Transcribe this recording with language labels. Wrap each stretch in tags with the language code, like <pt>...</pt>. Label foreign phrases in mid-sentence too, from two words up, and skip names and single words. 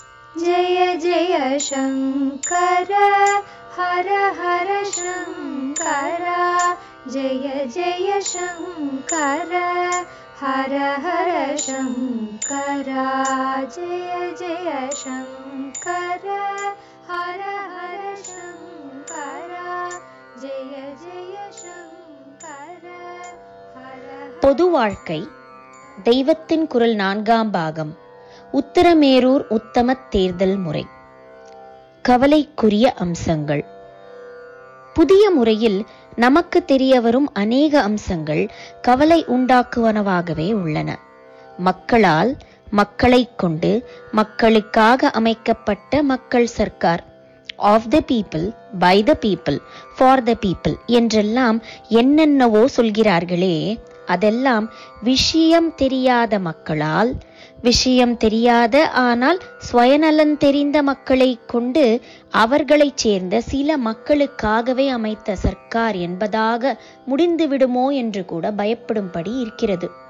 <sa>जय जय शङ्कर हर हर शङ्कर जय जय शङ्कर हर हर शङ्कर जय जय शङ्कर हर हर शङ्कर जय जय शङ्कर हर</sa> <ta>பொது வாழ்க்கை தெய்வத்தின் குரல் 4ஆம் பாகம். உத்தரமேரூர் உத்தம தேர்தல் முறை. கவலைக்குரிய அம்சங்கள். புதிய முறையில் நமக்கு தெரிய வரும் அநேக அம்சங்கள் கவலை உண்டாக்குவனவாகவே உள்ளன. மக்களால், மக்களை கொண்டு, மக்களுக்காக அமைக்கப்பட்ட மக்கள் சர்க்கார்,</ta> <en>of the people, by the people, for the people</en> <ta>என்றெல்லாம் என்னென்னவோ சொல்கிறார்களே, அதெல்லாம் விஷயம் தெரியாத மக்களால், விஷயம் தெரியாத ஆனால் சுயநலன் தெரிந்த மக்களை கொண்டு அவர்களைச் சேர்ந்த சில மக்களுக்காகவே அமைத்த சர்க்கார் என்பதாக முடிந்துவிடுமோ என்று கூட பயப்படும்படி இருக்கிறது.</ta>